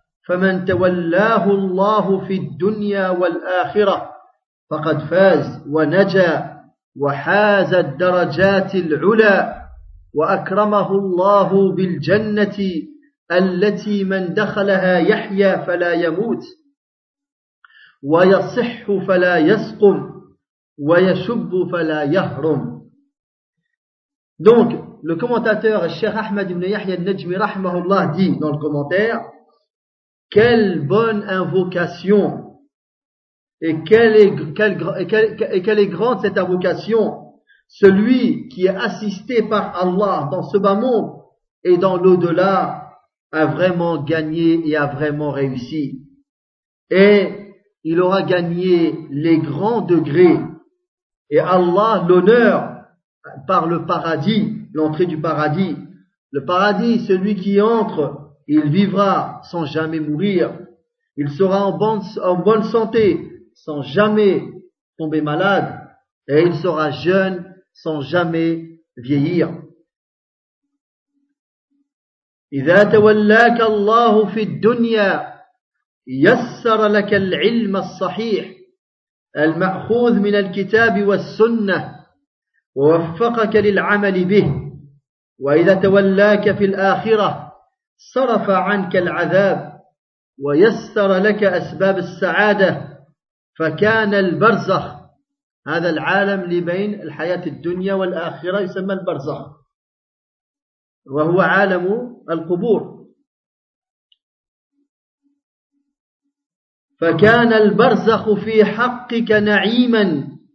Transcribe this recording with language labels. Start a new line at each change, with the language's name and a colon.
Arabic: فمن تولاه الله في الدنيا والآخرة فقد فاز ونجا وحاز الدرجات العلا وأكرمه الله بالجنة التي من دخلها يحيا فلا يموت ويصح فلا يسقم ويشب فلا يهرم.
French: Donc le commentateur الشيخ أحمد بن يحيى النجمي رحمه الله dit dans le commentaire: quelle bonne invocation et quelle est grande cette invocation. Celui qui est assisté par Allah dans ce bas monde et dans l'au-delà a vraiment gagné et a vraiment réussi. Et il aura gagné les grands degrés et Allah l'honneur par le paradis, l'entrée du paradis. Le paradis, celui qui entre, il vivra sans jamais mourir. Il sera en bonne santé, sans jamais tomber malade. Et il sera jeune, sans jamais vieillir.
Arabic: إذا تولاك الله في الدنيا يسر لك العلم الصحيح المأخوذ من الكتاب والسنة ووفقك للعمل به وإذا تولاك في الآخرة صرف عنك العذاب ويسر لك أسباب السعادة فكان البرزخ هذا العالم اللي بين الحياة الدنيا والآخرة يسمى البرزخ وهو عالم القبور فكان البرزخ في حقك نعيما